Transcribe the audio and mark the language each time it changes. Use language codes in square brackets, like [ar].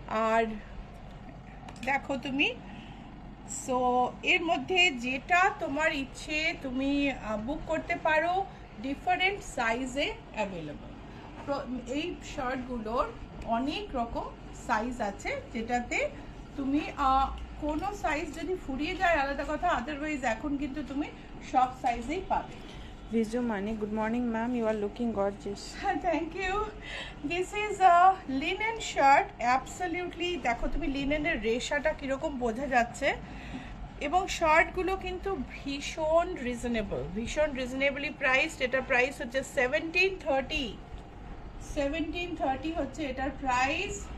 [bn] আর দেখো তুমি, সো এর মধ্যে যেটা তোমার ইচ্ছে তুমি বুক করতে পারো, ডিফারেন্ট সাইজে অ্যাভেলেবল। এই শার্টগুলোর অনেক রকম সাইজ আছে, যেটাতে তুমি কোনো সাইজ যদি ফুরিয়ে যায় আলাদা কথা, আদারওয়াইজ এখন কিন্তু তুমি সব সাইজেই পাবে। [en] Viju Mani, good morning ma'am, you are looking gorgeous. Thank you. This is a linen shirt, absolutely। [bn] দেখো তুমি লিনেনের রেশাটা কিরকম বোঝা যাচ্ছে, এবং শার্টগুলো কিন্তু ভীষণ রিজনেবলি প্রাইসড। এটা প্রাইস হচ্ছে 1730। 1730 হচ্ছে এটার প্রাইস।